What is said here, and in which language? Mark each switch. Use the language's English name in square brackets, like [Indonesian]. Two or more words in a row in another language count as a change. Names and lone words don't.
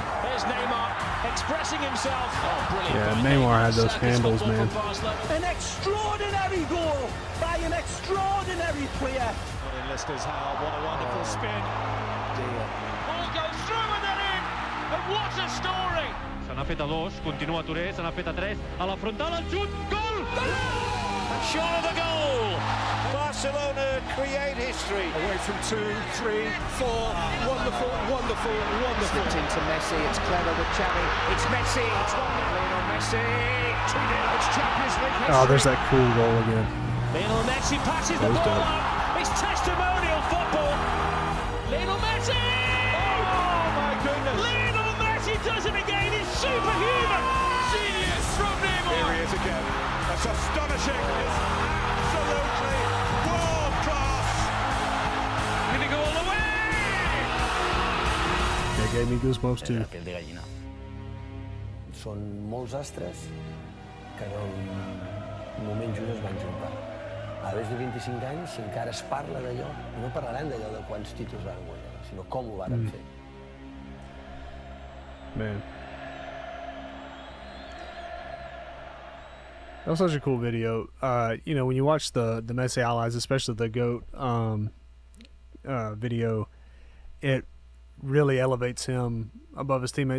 [English] There's Neymar expressing himself. Oh, brilliant. Yeah, Neymar had those handles, man. An extraordinary goal by an extraordinary player. Leicester's how, what a wonderful spin. Ball goes through and then in. And what a story. [Catalan] Se n'ha fet a dos, continua Touré, se n'ha fet a tres, a la frontal, el xut, gol! [English] And short of the goal. Barcelona create history. Away from 2, 3, 4. Wonderful, wonderful, wonderful. It's into Messi, it's clever with Xavi. It's Messi, it's Lionel Messi. 2-0, it's Champions League. Oh, there's that cool goal again. Lionel Messi passes the ball up. It's testimonial football. Lionel Messi! Oh my goodness! Lionel Messi does it again. He's superhuman. Genius from Neymar. Here he is again. That's astonishing. It's absolutely world class. Going to go all the way. That gave me goosebumps too. [Catalan] Són molts astres que en el moment just es van juntar. A més de 25 anys, si encara es parla d'allò, no parlaran d'allò de quants títols van guanyar, sinó com ho van fer. [English] Man. That was such a cool video. You know, when you watch the Messi highlights, especially the GOAT video, it really elevates him above his teammates.